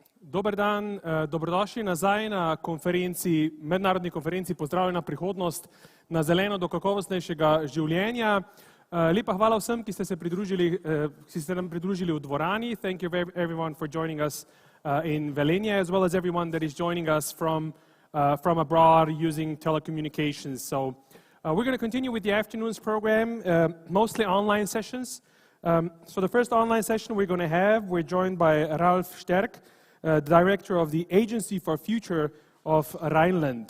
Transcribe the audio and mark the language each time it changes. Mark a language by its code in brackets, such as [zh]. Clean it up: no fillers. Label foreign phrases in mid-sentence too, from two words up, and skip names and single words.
[sl] Dober dan, dobrodošli nazaj na konferenci, mednarodni konferenci Pozdravljena prihodnost na zeleno do kakovostnejšega življenja. Lepa hvala vsem, ki ste nam pridružili v dvorani. [en] Thank you everyone for joining us in Velenje, as well as everyone that is joining us from abroad using telecommunications. So we're going to continue with the afternoon's program, mostly online sessions. So the first online session we're going to have, we're joined by Ralf Sterk, Director of the Agency for Future of Rhineland.